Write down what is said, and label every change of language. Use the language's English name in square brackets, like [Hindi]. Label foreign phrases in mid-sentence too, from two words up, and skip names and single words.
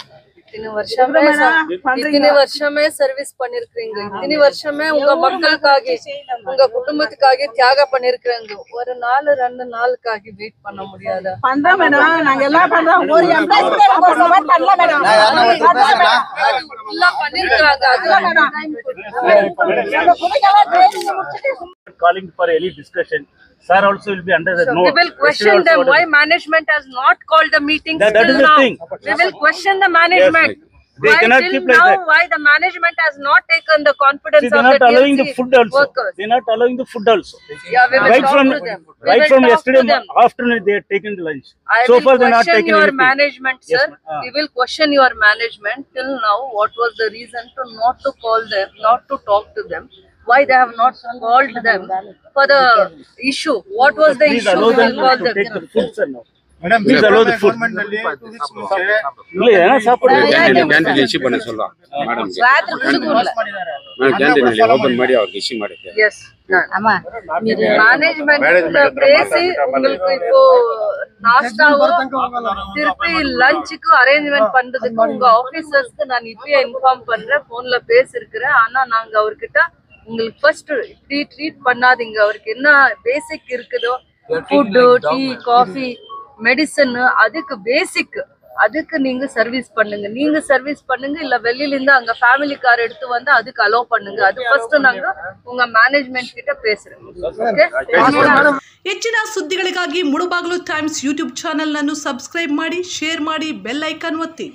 [Tamil] இத்தனை வருஷமே சர்வீஸ் பண்ணிருக்கீங்க, இத்தனை வருஷமே உங்க மக்களுக்காக உங்க குடும்பத்துக்காக தியாகம் பண்ணிருக்கீங்க, ஒரு நாள் 2 நாளுக்காக வெயிட் பண்ண முடியாதா? பண்றோம் மேடம், நாங்க எல்லாம் பண்றோம். ஒரு எம்ப்ளாய் பண்ணல மேடம், எல்லாம் பண்ணிருக்காங்க. [English] Calling for any discussion. Sir also will be under the note. We will question them why management has not called the meeting that till is the now. thing. We will question the management. Yes, they cannot keep like that. Why the management has not taken the confidence See, of the allowing the TLC food also. workers? They are not allowing the food also. Yeah, we will talk to them. Right from yesterday afternoon they are taking the lunch. So far they are not taking your anything. management, sir. Yes, we will question your management till now. What was the reason to not to call them, not to talk to them? Why they have not called them for the issue? What was the issue? We will call them. Take the food, sir, now. Madam, please allow the food. [Tamil] இல்ல ஏனா சாப்பாடு [English] canteen issue [Tamil] பண்ண சொல்றோம் மேடம் [Kannada] ರಾತ್ರಿ ಕುಡಿಲ್ಲ ಕ್ಯಾಂಟೀನ್ ಅಲ್ಲಿ ಓಪನ್ ಮಾಡಿ ಅವರಿಗೆ ಇಶ್ಯೂ ಮಾಡುತ್ತೆ. [Tamil] yes அம்மா மேனேஜ்மென்ட் பேசி உங்களுக்கு இப்போ நாஸ்டாவோ திருப்பி லஞ்சுக்கு அரேஞ்ச்மென்ட் பண்றதுக்கு உங்க ஆபீசர்ஸ்க்கு நான் இப்பயே இன்ஃபார்ம் பண்றேன், போன்ல பேசிருக்கிறேன். ஆனா நாங்க அவர்கிட்ட உங்களுக்கு ஃபர்ஸ்ட் இப்படி ட்ரீட் பண்ணாதீங்க, அவருக்கு என்ன பேசிக் இருக்குதோ ஃபுட், டீ, காஃபி, மெடிசன், அதுக்கு பேசிக், அதுக்கு நீங்க சர்வீஸ் பண்ணுங்க. நீங்க சர்வீஸ் பண்ணுங்க, இல்ல வெளியில இருந்து அங்க [English] family car [Tamil] எடுத்து வந்து அதுக்கு அலோ பண்ணுங்க. அது ஃபர்ஸ்ட் நாங்க உங்க மேனேஜ்மெண்ட் கிட்ட பேசுறோம். [Kannada] ಓಕೆ, ಹೆಚ್ಚಿನ ಸುದ್ದಿಗಳಿಗಾಗಿ ಮುಳುಬಾಗಿಲು ಟೈಮ್ಸ್ [English] YouTube channel [Kannada] ಅನ್ನು ಸಬ್ಸ್ಕ್ರೈಬ್ ಮಾಡಿ, ಶೇರ್ ಮಾಡಿ, [English] bell icon [Kannada] ಒತ್ತಿ.